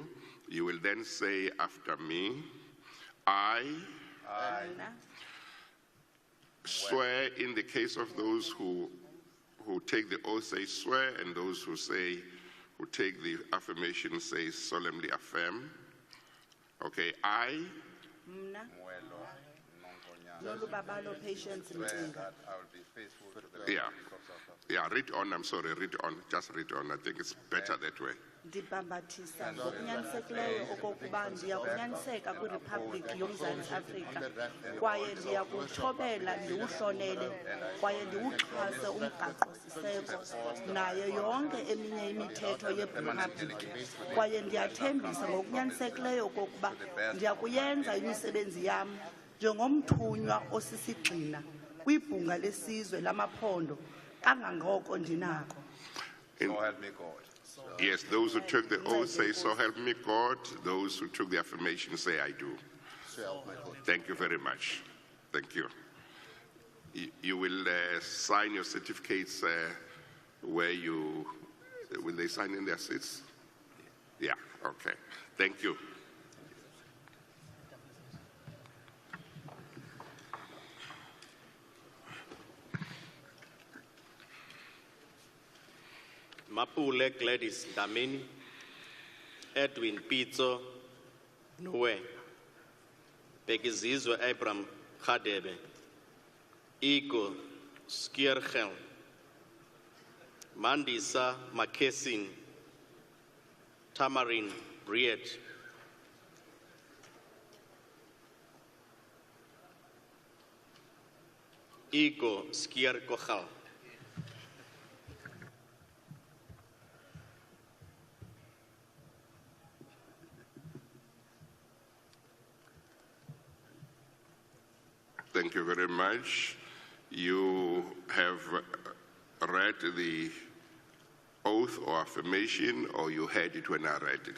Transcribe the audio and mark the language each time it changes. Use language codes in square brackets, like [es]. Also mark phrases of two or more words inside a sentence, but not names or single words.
[en] You will then say after me, I swear, in the case of those who take the oath say swear, and those who take the affirmation say solemnly affirm. Okay, I read on, I'm sorry, read on, just read on. I think it's better that way. [xh] Ndibambathisa ngokunyanisekileyo okokuba ndiyakunyaniseka kwiRiphabhliki yoMzantsi Afrika kwaye ndiyakuthobela ndiwuhlonele kwaye ndiwuxhase umgaqo-siseko nayo yonke eminye imithetho yeRiphabhliki kwaye ndiyathembisa ngokunyanisekileyo okokuba ndiyakuyenza imisebenzi yam njengomthunywa osisigxina kwibhunga lesizwe lamaphondo kangangoko ndinako. [en] So help me God. Yes, those who took the oath say, so help me God. Those who took the affirmation say, I do. Thank you very much. Thank you. You will sign your certificates where you, will they sign in their seats? Yeah, okay. Thank you. Mapule Gladys Damini, Edwin Pizzo, Noe, Begizizwe Abram Khadebe, Igor Skiergel, Mandisa Makesin, Tamarin Briet, Igor Skiergel. Thank you very much. You have read the oath or affirmation, or you heard it when I read it.